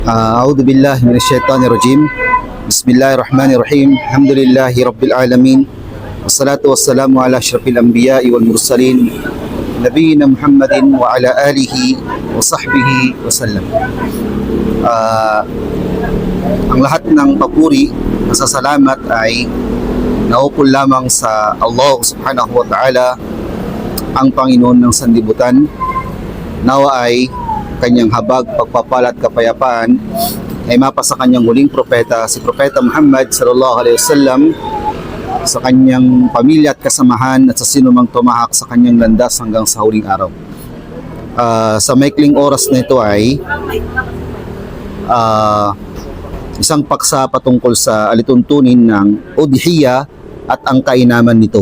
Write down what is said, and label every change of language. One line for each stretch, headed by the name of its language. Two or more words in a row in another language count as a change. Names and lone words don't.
Arabic: أعوذ بالله من الشيطان الرجيم. بسم الله الرحمن الرحيم. الحمد لله رب العالمين، والصلاة والسلام على أشرف الأنبياء والمرسلين نبينا محمد وعلى آله وصحبه وسلم.
Filipino: Ang lahat ng papuri, pasasalamat ay naukol lamang sa Allah
Arabic: سبحانه وتعالى,
Filipino: ang Panginoon ng sanlibutan. Nawa ay kanyang habag, pagpapalat, kapayapaan ay mapa sa kanyang huling propeta, si Propeta Muhammad
Arabic: صلى الله عليه وسلم,
Filipino: sa kanyang pamilya at kasamahan at sa sinumang tumahak sa kanyang landas hanggang sa huling araw. Sa maikling oras na ito ay isang paksa patungkol sa alituntunin ng udhiya at ang kainaman nito.